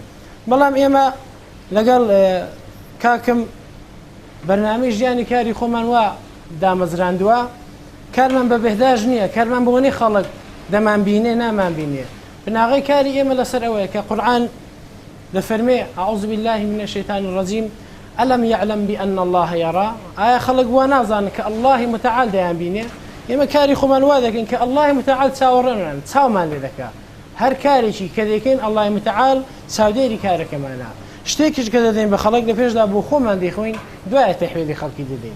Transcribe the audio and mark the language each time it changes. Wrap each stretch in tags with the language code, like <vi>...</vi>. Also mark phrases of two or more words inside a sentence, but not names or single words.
<ckb>بەڵام ئێمە لەگەڵ کاکم بەرنامەی ژیانی کاری خۆمان وا دامەزراندووە کارمان بە بەهداژ نییە کارمان بۆنی خەڵک دەمان بینێ نامان بینێ بناغی کاری ئێمە لەسەر ئەوەیە کە قورئان دەفەرمێ</ckb> <ar>أعوذ بالله من الشيطان الرجيم ألم يعلم بأن الله يرى</ar> <ckb>ئایا خەڵک وا نازانن کە الله متعال دەیان بینێ ئێمە کاری خۆمان وا دەکەین کە الله متعال چاوەڕێمان چاومان لێ دەکا هەر کارێکی کە دەکەین الله متعال چاودێری کارەکەمانە شتێکیش کە دەدەین بە خەڵک لە پێشدا بۆ خۆمان دەیخۆین دوایە تەحویلی خەڵکی دەدەین.</ckb>